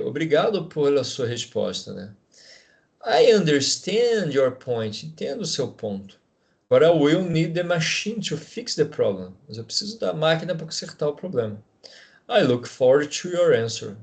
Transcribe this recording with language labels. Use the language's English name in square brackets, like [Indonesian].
[Portuguese] Obrigado pela sua resposta, né? [English] I understand your point. [Portuguese] Entendo o seu ponto. [English] But I will need the machine to fix the problem. [Portuguese] Mas eu preciso da máquina para consertar o problema. [English] I look forward to your answer.